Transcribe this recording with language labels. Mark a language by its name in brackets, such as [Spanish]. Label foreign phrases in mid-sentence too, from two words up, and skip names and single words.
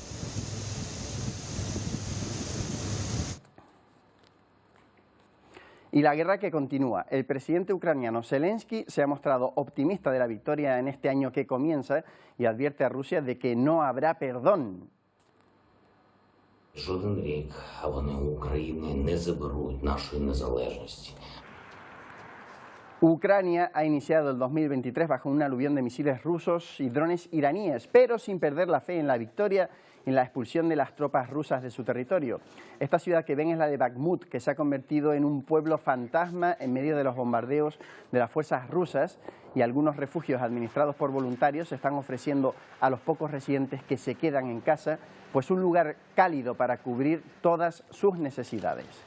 [Spanish] Y la guerra que continúa. El presidente ucraniano Zelensky se ha mostrado optimista de la victoria en este año que comienza y advierte a Rusia de que no habrá perdón. [Ukrainian] Жоден рік вони у України не заберуть нашої незалежності. [Spanish] Ucrania ha iniciado el 2023 bajo un aluvión de misiles rusos y drones iraníes, pero sin perder la fe en la victoria y en la expulsión de las tropas rusas de su territorio. Esta ciudad que ven es la de Bakhmut, que se ha convertido en un pueblo fantasma en medio de los bombardeos de las fuerzas rusas, y algunos refugios administrados por voluntarios se están ofreciendo a los pocos residentes que se quedan en casa, pues un lugar cálido para cubrir todas sus necesidades.